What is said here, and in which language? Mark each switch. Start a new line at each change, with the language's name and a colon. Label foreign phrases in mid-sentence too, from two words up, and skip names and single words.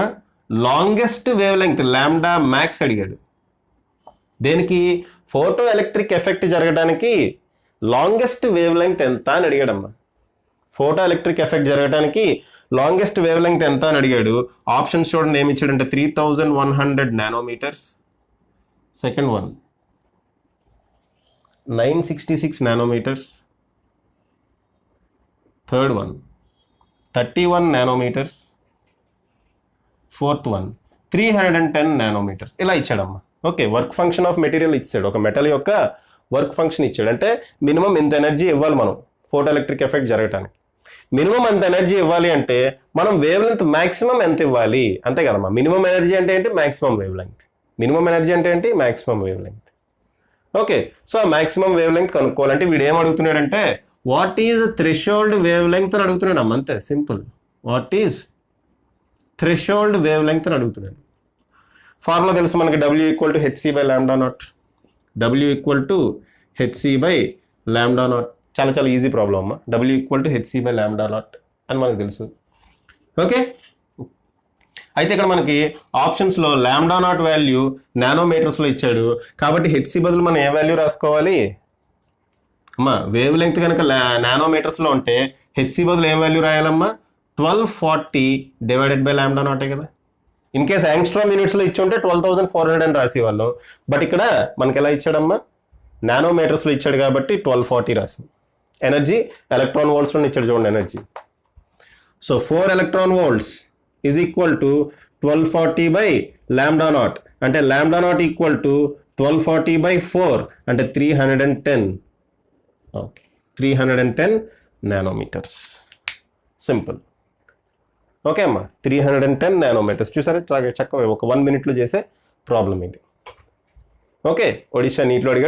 English: longest wave length lambda max అడిగాడు.
Telugu: దేనికి?
English: photo electric effect
Telugu: జరగడానికి
English: longest wave length
Telugu: ఎంత అని అడిగాడమ్మా.
English: photo electric effect
Telugu: జరగడానికి
English: longest wave length
Telugu: ఎంత అని అడిగాడు. ఆప్షన్స్ చూడండి ఏమి ఇచ్చాడంటే 3100 nanometers.
English: second one 966 nanometers. Third one 31 nanometers. Fourth one 310 nanometers.
Telugu: ఇలా ఇచ్చాడమ్మా. ఓకే,
English: work function of material
Telugu: ఇచ్చాడు, ఒక మెటల్ యొక్క
English: work function
Telugu: ఇచ్చాడు. అంటే మినిమం ఇంత ఎనర్జీ ఇవ్వాలి మనం
English: photo electric effect
Telugu: జరగటానికి. మినిమం అంత ఎనర్జీ ఇవ్వాలి అంటే మనం
English: wave length maximum
Telugu: ఎంత ఇవ్వాలి, అంతే కదమ్మా.
English: minimum energy
Telugu: అంటే ఏంటి,
English: maximum wave length. minimum energy
Telugu: అంటే ఏంటి,
English: maximum wave length. okay, so
Telugu: ఆ
English: maximum wave length
Telugu: కనుక్కోవాలంటే వీడు ఏం అడుగుతున్నాడంటే
English: what is threshold wave length
Telugu: అని అడుగుతున్నాడు అమ్మ, అంతే సింపుల్.
English: what is threshold wave length
Telugu: అని అడుగుతున్నాడు. ఫార్ములా తెలుసు మనకి,
English: W = hc/λ0. W = hc/λ0.
Telugu: చాలా చాలా
English: easy problem
Telugu: అమ్మ. W = hc/λ0 అని మనకు తెలుసు. ఓకే, అయితే ఇక్కడ మనకి ఆప్షన్స్లో λ0 వాల్యూ నానోమీటర్స్లో ఇచ్చాడు కాబట్టి హెచ్సి బదులు మనం ఏ వాల్యూ రాసుకోవాలి అమ్మా?
English: wave length
Telugu: కనుక నానోమీటర్స్లో ఉంటే హెచ్సి బదులు ఏం వాల్యూ రాయాలమ్మా? 1240 / λ0 కదా.
English: in case angstrom
Telugu: యూనిట్స్లో ఇచ్చి ఉంటే 12,400 అని రాసేవాళ్ళం. బట్ ఇక్కడ మనకి ఎలా ఇచ్చాడమ్మా? నానోమీటర్స్లో ఇచ్చాడు కాబట్టి 1240 రాసి.
English: energy electron
Telugu: వోల్ట్స్లో ఇచ్చాడు చూడండి ఎనర్జీ.
English: సో 4 electron volts is equal to 1240/λ0.
Telugu: అంటే λ0
English: equal to
Telugu: 1240/4 అంటే 310. ఓకే, 310 నానోమీటర్స్. సింపుల్. ఓకే అమ్మా, 310 నానోమీటర్స్. చూసారా చక్కగా ఒక 1 minute చేసే ప్రాబ్లం ఇది. ఓకే, ఒడిషా నీట్లో అడిగాడు.